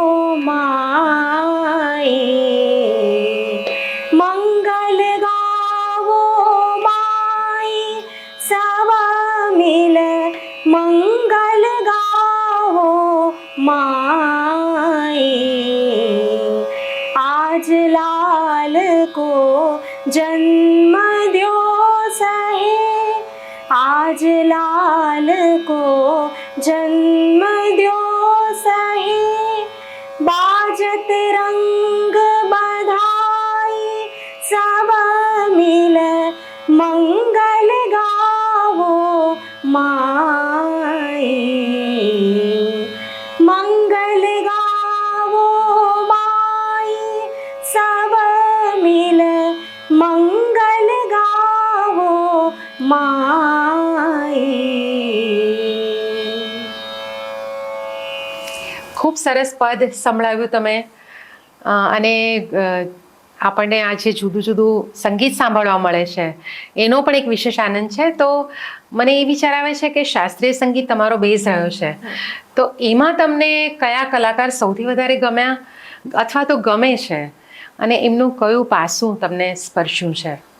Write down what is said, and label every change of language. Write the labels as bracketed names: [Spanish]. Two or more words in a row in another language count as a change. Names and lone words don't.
[Hindi] माई, मंगल गावो माई सब मिल, मंगल गावो माई. आज लाल को जन्म द्यो सहे, आज लाल को जन्म द्यो सहे, बाजत रंग बधाई सब मिल, मंगल गावो माई, मंगल गावो माई सब मिल, मंगल गावो माई. [Gujarati] ખૂબ સરસ પદ સંભળાવ્યું તમે. અને આપણને આજે જુદું જુદું સંગીત સાંભળવા મળે છે, એનો પણ એક વિશેષ આનંદ છે. તો મને એ વિચાર આવે છે કે શાસ્ત્રીય સંગીત તમારો બેઝ રહ્યો છે, તો એમાં તમને કયા કલાકાર સૌથી વધારે ગમ્યા અથવા તો ગમે છે, અને એમનું કયું પાસું તમને સ્પર્શ્યું છે?